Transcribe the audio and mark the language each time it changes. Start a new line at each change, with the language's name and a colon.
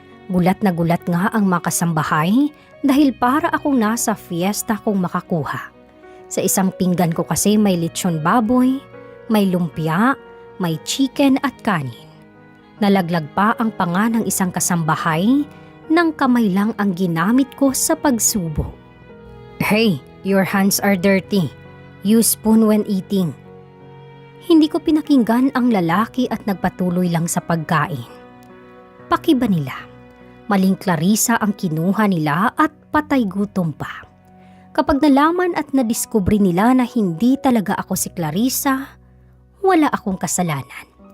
Filipino: Gulat na gulat nga ang makasambahay dahil para akong nasa fiesta kung makakuha. Sa isang pinggan ko kasi may lechon baboy, may lumpia, may chicken at kanin. Nalaglag pa ang panga ng isang kasambahay nang kamay lang ang ginamit ko sa pagsubo.
English: Hey, your hands are dirty. Use spoon when eating.
Filipino: Hindi ko pinakinggan ang lalaki at nagpatuloy lang sa pagkain. Pakiba nila. Maling Clarissa ang kinuha nila at patay gutom pa. Kapag nalaman at nadiskubre nila na hindi talaga ako si Clarissa, wala akong kasalanan.